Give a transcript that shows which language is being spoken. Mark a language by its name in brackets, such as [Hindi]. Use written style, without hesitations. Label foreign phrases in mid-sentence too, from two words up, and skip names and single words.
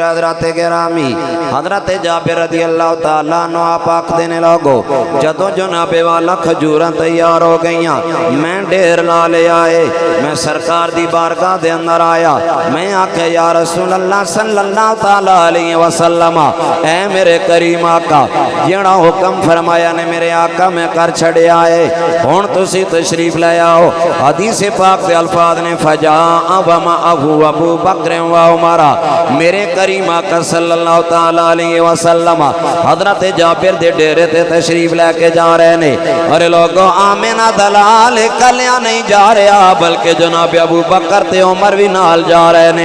[Punjabi] حضرت گرامی حضرت جابر [Arabic] رضی اللہ تعالیٰ عنہ [Punjabi] آپ آکھ دینے لوگو جدو جناب والا کھجوراں تیار ہو گئیاں میں ڈیر لا لے آئے. میں سرکار دی بارگاہ دے اندر آیا، میں آکھے [Arabic] یا رسول اللہ صلی اللہ تعالیٰ علیہ وسلم [Punjabi] اے میرے کریم آقا جیڑا حکم فرمایا نے میرے آقا میں کر چھڑے آئے. ہون تسی تشریف لے آؤ. حدیث پاک دے الفاظ نے [Arabic] فجاء ومعه ابو بکر و عمر. [Punjabi] میرے کریم آقا [Arabic] صلی اللہ تعالیٰ علیہ وسلم [Punjabi] حضرت جابر دے ڈیرے تے تشریف لے کے جا رہے نے. اور لوگوں آمینہ دلال کلیاں نہیں جا رہا بلکہ جناب ابو بکر تے عمر بھی نال جا رہے نے.